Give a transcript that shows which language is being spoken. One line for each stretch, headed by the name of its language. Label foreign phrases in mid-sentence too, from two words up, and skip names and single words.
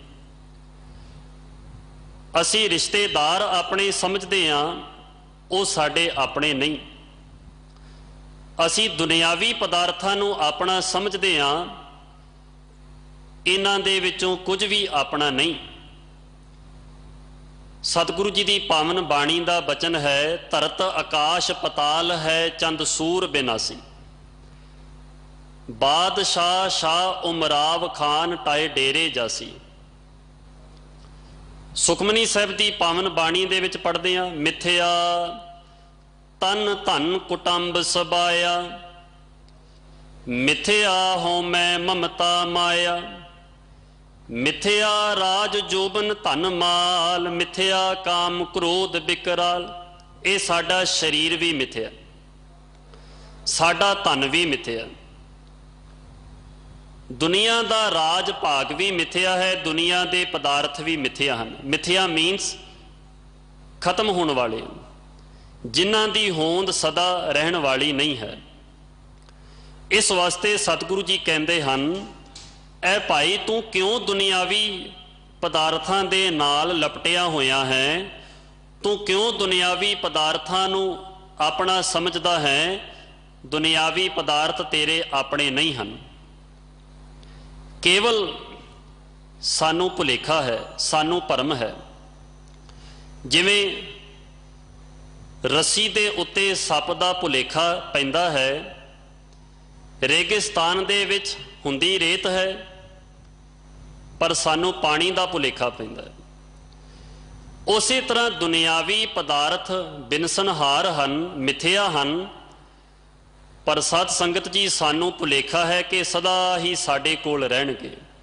Punjabi: ਅਸੀਂ ਰਿਸ਼ਤੇਦਾਰ ਅਪਣੇ ਸਮਝਦੇ ਹਾਂ, ਵੋ ਸਾਡੇ ਅਪਣੇ ਨਹੀਂ। ਅਸੀਂ ਦੁਨਿਆਵੀ ਪਦਾਰਥਾਂ ਨੂੰ ਅਪਣਾ ਸਮਝਦੇ ਹਾਂ, ਇਨ੍ਹਾਂ ਦੇ ਵਿਚੋਂ ਕੁਝ ਭੀ ਅਪਣਾ ਨਹੀਂ।
Hindi: सतगुरु जी की पावन बाणी का बचन है,
Punjabi: ਧਰਤ ਆਕਾਸ ਪਤਾਲ ਹੈ ਚੰਦ ਸੂਰ ਬਿਨਾਸੀ, ਬਾਦਸ਼ਾਹ ਸ਼ਾਹ ਉਮਰਾਵ ਖਾਨ ਟਾਏ ਡੇਰੇ ਜਾਸੀ। ਸੁਖਮਨੀ ਸਾਹਿਬ ਕੀ ਪਾਵਨ ਬਾਣੀ ਦੇ ਵਿਚ ਪੜ੍ਹਦੇ ਹਾਂ, ਮਿਥਿਆ ਤਨ ਧਨ ਕੁਟੰਬ ਸਬਾਇਆ, ਮਿਥਿਆ ਹਉ ਮੈਂ ਮਮਤਾ ਮਾਇਆ, ਮਿਥਿਆ ਰਾਜ ਜੋਬਨ ਧਨ ਮਾਲ, ਮਿਥਿਆ ਕਾਮ ਕ੍ਰੋਧ ਬਿਕਰਾਲ। ਯੇ ਸਾਡਾ ਸਰੀਰ ਭੀ ਮਿਥਿਆ, ਸਾਡਾ ਧਨ ਭੀ ਮਿਥਿਆ,
Hindi: दुनिया का राज भाग भी मिथ्या है, दुनिया के पदार्थ भी मिथ्या हैं।
Punjabi: ਮਿਥਿਆ ਮੀਨਸ ਖ਼ਤਮ ਹੋਣ ਵਾਲੇ, ਜਿਨ੍ਹਾਂ ਦੀ ਹੋਂਦ ਸਦਾ ਰਹਿਣ ਵਾਲੀ ਨਹੀਂ ਹੈ।
Hindi: इस वास्ते सतगुरु जी कहते हैं,
Punjabi: ਐ ਭਾਈ ਤੂੰ ਕਿਉਂ ਦੁਨਿਆਵੀ ਪਦਾਰਥਾਂ ਦੇ ਨਾਲ ਲਪਟਿਆ ਹੋਇਆ ਹੈ, ਤੂੰ ਕਿਉਂ ਦੁਨਿਆਵੀ ਪਦਾਰਥਾਂ ਨੂੰ ਅਪਣਾ ਸਮਝਦਾ ਹੈ।
Hindi: दुनियावी पदार्थ तेरे अपने नहीं हैं।
Punjabi: ਕੇਵਲ ਸਾਨੂੰ ਭੁਲੇਖਾ ਹੈ, ਸਾਨੂੰ ਭਰਮ ਹੈ। ਜਿਵੇਂ ਰੱਸੀ ਦੇ ਉੱਤੇ ਸੱਪ ਦਾ ਭੁਲੇਖਾ ਪੈਂਦਾ ਹੈ, ਰੇਗਿਸਤਾਨ ਦੇ ਵਿਚ ਹੁੰਦੀ ਰੇਤ ਹੈ, ਪਰ ਸਾਨੂੰ ਪਾਣੀ ਦਾ ਭੁਲੇਖਾ ਪੈਂਦਾ ਹੈ। ਉਸੇ ਤਰ੍ਹਾਂ ਦੁਨਿਆਵੀ ਪਦਾਰਥ ਬਿਨਸਨਹਾਰ ਹਨ, ਮਿਥਿਆ ਹਨ, ਪਰ ਸਤ ਸੰਗਤ ਜੀ ਸਾਨੂੰ ਭੁਲੇਖਾ ਹੈ ਕਿ ਸਦਾ ਹੀ ਸਾਡੇ ਕੋਲ ਰਹਿਣਗੇ।